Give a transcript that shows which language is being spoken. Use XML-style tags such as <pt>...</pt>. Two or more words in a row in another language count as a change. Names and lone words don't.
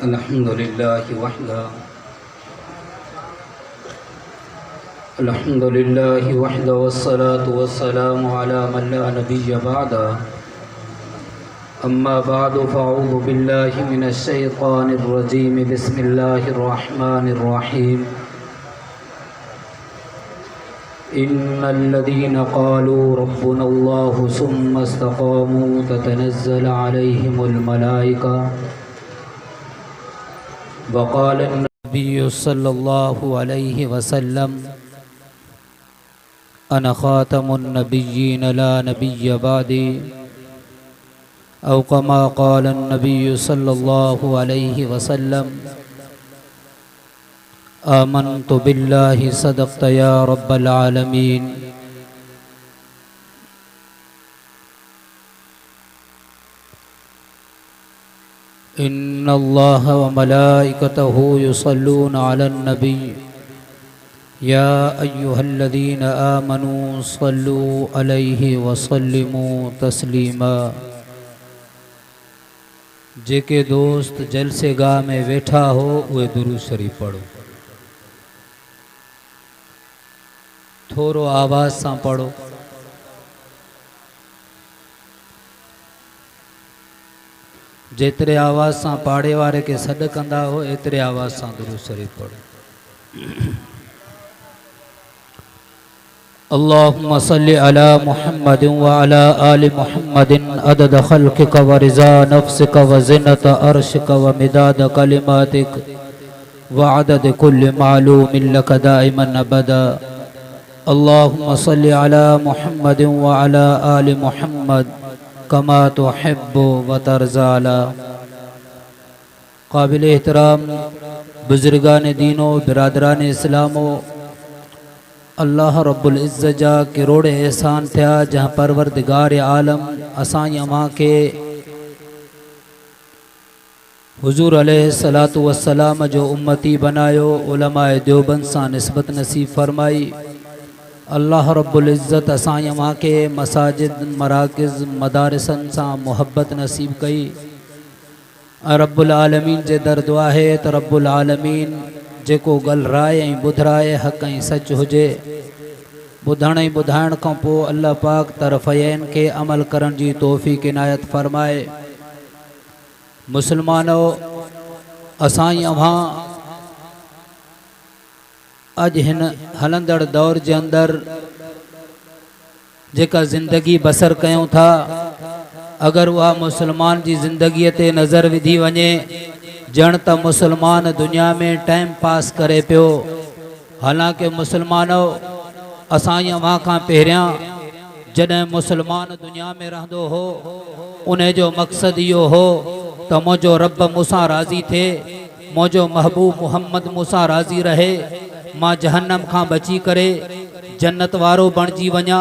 <ar>الحمد لله وحده الحمد لله وحده والصلاة والسلام على من لا نبي بعده أما بعد فأعوذ بالله من الشيطان الرجيم بسم الله الرحمن الرحيم إن الذين قالوا ربنا الله ثم استقاموا تتنزل عليهم الملائكة وقال النبي صلى الله عليه وسلم أنا خاتم النبيين لا نبي بعدي أو كما قال النبي صلى الله عليه وسلم آمنت بالله صدقت يا رب العالمين. إن الله وملائكته يصلون على النبي يا أيها الذين آمنوا صلوا عليه وسلموا تسليما.</ar> <sd>जेके दोस्त जलसे गाह में वेठा हो उहे दुरूद शरीफ पढ़ो, थोरो आवाज़ सां पढ़ो। जेतरे आवाज़ सां पाड़े वारे के सॾ कंदा हो एतरे आवाज़ सां दुरूद शरीफ पढ़ो।</sd> <ar>اللهم صل على محمد وعلى آل محمد عدد خلقك ورضا نفسك وزنة عرشك ومداد كلماتك وعدد كل معلوم لك دائما أبدا. اللهم صل على محمد وعلى آل محمد كما تحب وترضى.</ar> <sd>काबिल एहतराम बुजुर्गान दीनो बिरादरान इस्लामो, अल्लाह रब्बुल इज़्ज़त जा किरोड़े एहसान थिया जहाँ परवरदिगार आलम असां अव्हां के हुजूर</sd> <ar>عليه الصلاة والسلام</ar> <sd>जो उम्मती बनायो, उलमाए देवबंद सां निस्बत नसीब फरमाई। अल्लाह रब्बुल इज़्ज़त असां अव्हां के मसाजिद मराकिज़ मदारिसन सां मुहब्बत नसीब कई। रब्बुल आलमीन जे दर दुआ है त रब्बुल आलमीन जेको ॻाल्हाए ऐं ॿुधाए हक़ ऐं सच हुजे, ॿुधण ऐं ॿुधाइण खां पोइ अल्लाह पाक तरफ़यन के अमल करण जी तौफ़ीक़ इनायत फरमाए। मुसलमानो, असां अव्हां अज हिन हलंदड़ दौर जे अंदर जेका ज़िंदगी बसर कयूं था, अगर वह मुसलमान जी ज़िंदगी ते नज़र विधी वञे जण त मुसलमान दुनिया में</sd> <en>time pass</en> <sd>करे पियो। हालांकि मुसलमानो, असां अव्हां खां पहिरियां जॾहिं मुसलमान दुनिया में रहंदो हो उन जो मक़सद इहो हो त मुंहिंजो रब मूंसां राज़ी थिए, मुंहिंजो महबूब मुहम्मद मूंसां राज़ी रहे, मां जहन्नम खां बची करे जन्नत वारो बणिजी वञा।</sd>